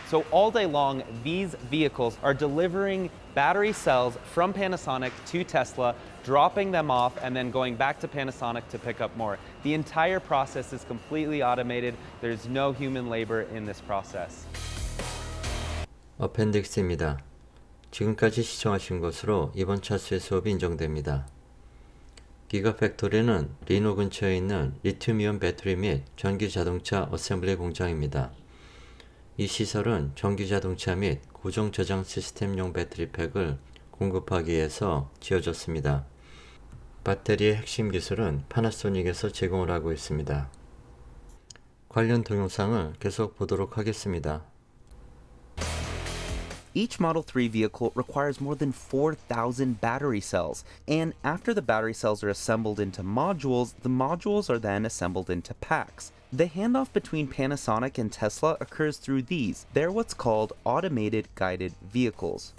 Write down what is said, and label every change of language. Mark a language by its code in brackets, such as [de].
[en] So all day long, these vehicles are delivering battery cells from Panasonic to Tesla, dropping them off, and then going back to Panasonic to pick up more. The entire process is completely automated. There's no human labor in this process. [ko] 어펜딕스입니다. 지금까지 시청하신 것으로 이번 차수의 수업이 인정됩니다. 기가팩토리는 리노 근처에 있는 리튬이온 배터리 및 전기자동차 어셈블리 공장입니다. 이 시설은 전기자동차 및 고정 저장 시스템용 배터리팩을 공급하기 위해서 지어졌습니다. 배터리의 핵심 기술은 파나소닉에서 제공을 하고 있습니다. 관련 동영상을 계속 보도록 하겠습니다. [en] Each Model 3 vehicle requires more than 4,000 battery cells, and after the battery cells are assembled into modules, the modules are then assembled into packs. The handoff between Panasonic and Tesla occurs through these. They're what's called automated guided vehicles.